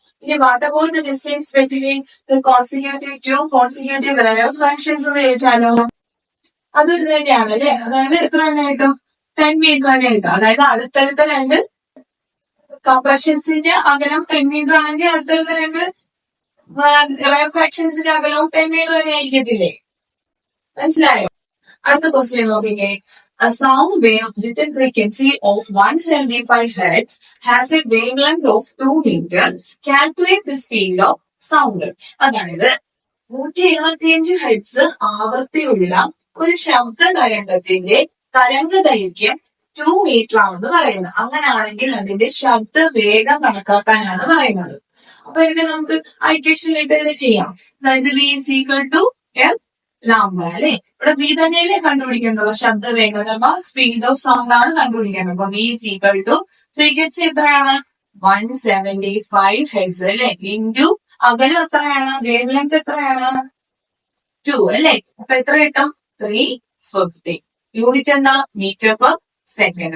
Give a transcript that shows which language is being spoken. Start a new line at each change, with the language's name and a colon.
Malayalam: ഇനി
English: what about the distance between the consecutive 2 consecutive rare fractions
Malayalam: എന്ന് ചോദിച്ചാലോ? അതൊരു തന്നെയാണ് അല്ലെ? അതായത് എത്ര തന്നെ കിട്ടും? 10 മീറ്റർ തന്നെ കിട്ടും. അതായത് അടുത്തടുത്ത രണ്ട് കംപ്രഷൻസിന്റെ അകലം 10 മീറ്റർ ആണെങ്കിൽ അടുത്തടുത്ത രണ്ട് റെയർ ഫ്രാക്ഷൻസിന്റെ അകലവും 10 മീറ്റർ തന്നെ ആയിരിക്കത്തില്ലേ? മനസ്സിലായോ? അടുത്ത ക്വസ്റ്റ്യൻ നോക്കിക്കേ.
English: A sound wave with a frequency of 175 Hz has a wavelength of 2 meter. Calculate the speed of sound.
Malayalam: അതായത് 175 ഹെർട്സ് ആവൃത്തിയുള്ള ഒരു ശബ്ദ തരംഗത്തിന്റെ തരംഗ ദൈർഘ്യം 2 മീറ്റർ ആണെന്ന് പറയുന്നത്. അങ്ങനെയാണെങ്കിൽ അതിന്റെ ശബ്ദ വേഗം കണക്കാക്കാനാണ് പറയുന്നത്. അപ്പൊ ഇതിനെ നമുക്ക് ഇക്വേഷനിലിട്ട് തന്നെ ചെയ്യാം. അതായത്
English: v is equal to f lambda
Malayalam: അല്ലെ. ഇവിടെ v തന്നെയല്ലേ കണ്ടുപിടിക്കേണ്ടത്, ശബ്ദ വേഗത
English: speed of sound
Malayalam: ആണ് കണ്ടുപിടിക്കേണ്ടത്. അപ്പൊ
English: v is equal to
Malayalam: frequency എത്രയാണ് 175 ഹെർട്സ് അല്ലെ, ഇൻറ്റു അകലം എത്രയാണ്, വേവ് ലെങ്ത് എത്രയാണ് 2 അല്ലെ. അപ്പൊ എത്ര കിട്ടും 350. യൂണിറ്റ് എന്താ മീറ്റർ പെർ സെക്കൻഡ്.